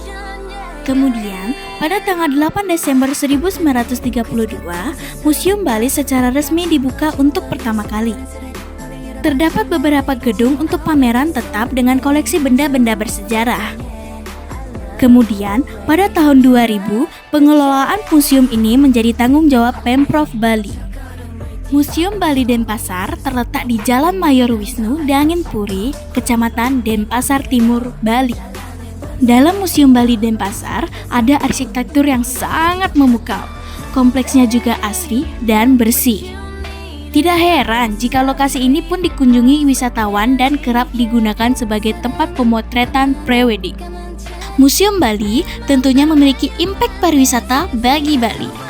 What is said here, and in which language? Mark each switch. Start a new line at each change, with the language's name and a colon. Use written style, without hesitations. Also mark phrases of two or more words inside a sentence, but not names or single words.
Indonesian: Kemudian, pada tanggal 8 Desember 1932, Museum Bali secara resmi dibuka untuk pertama kali. Terdapat beberapa gedung untuk pameran tetap dengan koleksi benda-benda bersejarah. Kemudian, pada tahun 2000, pengelolaan museum ini menjadi tanggung jawab Pemprov Bali. Museum Bali Denpasar terletak di Jalan Mayor Wisnu, Danginpuri, Kecamatan Denpasar Timur, Bali. Dalam Museum Bali Denpasar ada arsitektur yang sangat memukau. Kompleksnya juga asri dan bersih. Tidak heran jika lokasi ini pun dikunjungi wisatawan dan kerap digunakan sebagai tempat pemotretan prewedding. Museum Bali tentunya memiliki impact pariwisata bagi Bali.